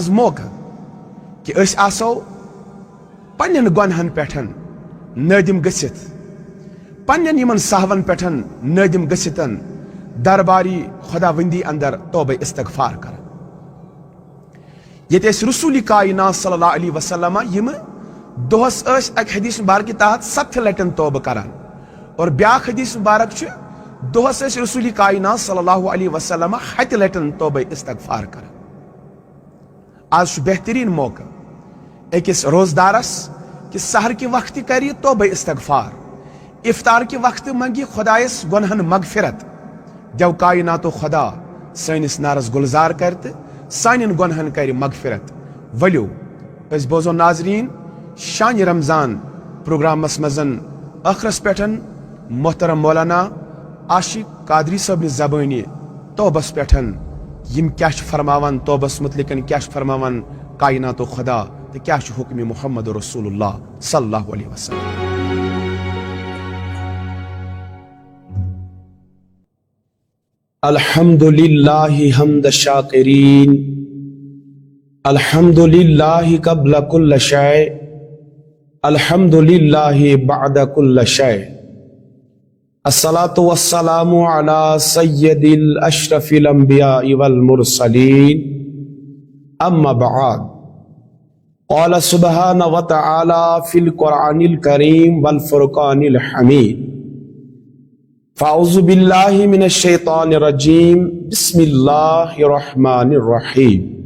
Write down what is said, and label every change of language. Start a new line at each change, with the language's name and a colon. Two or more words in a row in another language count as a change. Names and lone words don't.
Kashmiri: موقعہٕ کہ أسۍ آسو پننٮ۪ن گۄنہن پٮ۪ٹھ نٲدِم گٔژھِتھ پننٮ۪ن یِمن صحوَن پٮ۪ٹھ نٲدِم گٔژھِتھ درباری خۄداوندی اندر توبہ استغفار کران ییٚتہِ أسۍ رسول کائنات
Arabic: صلی اللہ علیہ وسلم
Kashmiri: یِمہٕ دۄہس ٲسۍ اکہِ حدیث مبارک تحت 7 لٹہِ توبہ کران اور بیاکھ حدیث مبارک چھُ دۄہس ٲسۍ رسول کائنات
Arabic: صلی اللہ علیہ وسلم
Kashmiri: 7 لٹہِ توبہ استغفار کران آز چھُ بہترین موقع أکِس روزدارس کہ
Urdu: سحر کے وقت
Kashmiri: کر توبہ استغفار
Urdu: افطار کے وقت
Kashmiri: منگی خدایس گنہن مغفرت دیو کائناتو خدا سٲنِس نارس گلزار کر تو سانین گنہن کر مغفرت ولو اس بوزو ناظرین شان رمضان پروگرامس مزن ٲخرس پٮ۪ٹھ محترم مولانا عاشق قادری صٲبنہِ زبٲنہِ توبس پٮ۪ٹھ یم کیا فرماوان توبس متعلق کیا فرماوان کائناتو خدا تو کیا حکم محمد رسول اللہ
Arabic: صلی اللہ علیہ وسلم الحمد للہ حمد شاکرین الحمد للہ قبل کل شیء الحمد للہ بعد کل شیء الصلاة والسلام على سید الاشرف الانبیاء والمرسلین اما بعد قال سبحانہ وتعالی فی القرآن الکریم والفرقان الحمید فاعوذ باللہ من الشیطان الرجیم بسم اللہ الرحمن الرحیم